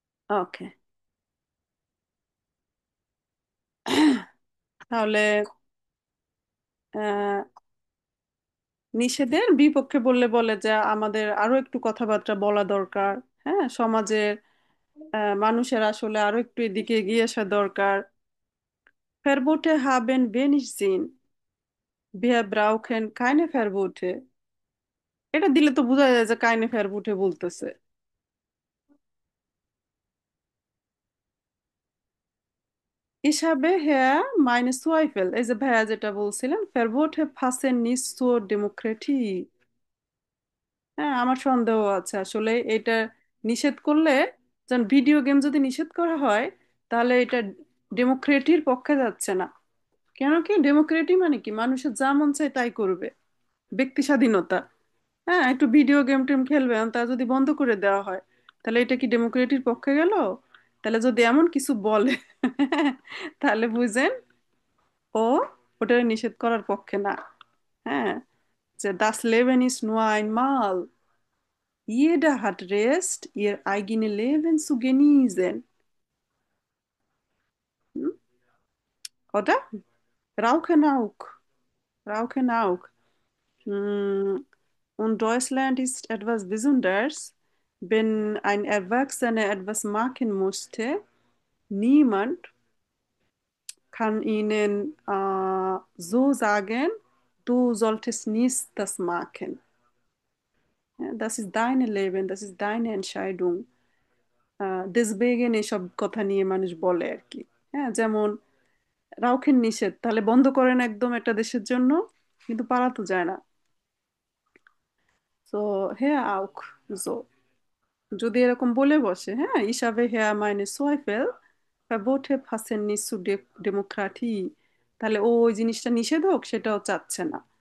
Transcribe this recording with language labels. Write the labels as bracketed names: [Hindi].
[Bangla] ওকে, তাহলে আহ, নিষেধের বিপক্ষে বললে বলে যে আমাদের আরো একটু কথাবার্তা বলা দরকার। হ্যাঁ, সমাজের মানুষের আসলে আরো একটু এদিকে এগিয়ে আসা দরকার। [German] Verbote haben wenig Sinn. Wir brauchen keine Verbote. [Bangla] এটা দিলে তো বোঝা যায় যে কাইনে Verbote বলতেছে। [German] Ich habe hier meine Zweifel, [Bangla] এই যে ভাইয়া যেটা বলছিলেন, [German] Verbote passen nicht zur Demokratie। [Bangla] হ্যাঁ, আমার সন্দেহ আছে আসলে এটা নিষেধ করলে, যেন ভিডিও গেম যদি নিষেধ করা হয়, তাহলে এটা ডেমোক্রেটির পক্ষে যাচ্ছে না। কেন কি ডেমোক্রেটি মানে কি, মানুষের যা মন চায় তাই করবে, ব্যক্তি স্বাধীনতা। হ্যাঁ, একটু ভিডিও গেম টেম খেলবে, তা যদি বন্ধ করে দেওয়া হয়, তাহলে এটা কি ডেমোক্রেটির পক্ষে গেল? তাহলে যদি এমন কিছু বলে তাহলে বুঝেন ও ওটা নিষেধ করার পক্ষে না। হ্যাঁ, যে [German] das Leben ist nur einmal, jeder hat Recht ihr eigenes Leben zu genießen। hm? Oder? Rauchen auch, rauchen auch। Und Deutschland ist etwas Besonderes. Wenn ein Erwachsener etwas machen möchte, niemand kann ihnen so sagen, du solltest nicht das machen। Ja, das ist dein Leben, das ist deine Entscheidung। deswegen [Bangla] এসব কথা নিয়ে মানুষ বলে আর কি। হ্যাঁ, যেমন রাউখেন নিষেধ, তাহলে বন্ধ করেন একদম একটা দেশের জন্য, কিন্তু পারা তো যায় না। তো হ্যাঁ আউক, যদি এরকম বলে বসে, হ্যাঁ, হিসাবে হ্যাঁ মাইনে সোয়াইফেল ভোটে ফাসেন নিসু ডেমোক্রাটি, তাহলে ও ওই জিনিসটা নিষেধ হোক সেটাও চাচ্ছে না।